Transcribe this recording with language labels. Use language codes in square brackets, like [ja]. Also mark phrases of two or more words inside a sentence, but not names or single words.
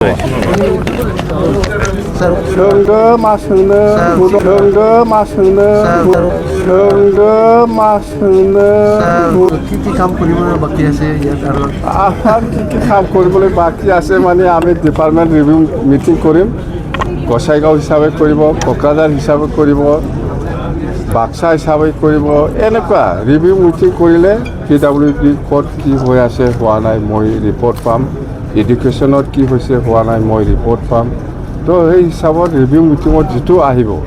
[brx] सोंदो मा सोंनो सोंदो मा सोंनो सोंदो मा सोंनो [as] কি কাম কৰিব বাকী আছে ইয়াত আৰু আমাৰ কি কাম কৰিবলৈ বাকী আছে মানে আমি [en] department review meeting [as] কৰিম গোসাইগাঁও হিচাপে কৰিব কোকৰাঝাৰ হিচাপে কৰিব বাক্সা হিচাপে কৰিব এনেকুৱা [en] review meeting [as] কৰিলে PWD ক'ত কি হৈ আছে হোৱা নাই মই ৰিপৰ্ট পাম এডুকেশ্যনত কি হৈছে হোৱা নাই মই ৰিপৰ্ট পাম তো সেই হিচাপত [en] review meetingত [as] যিটো আহিব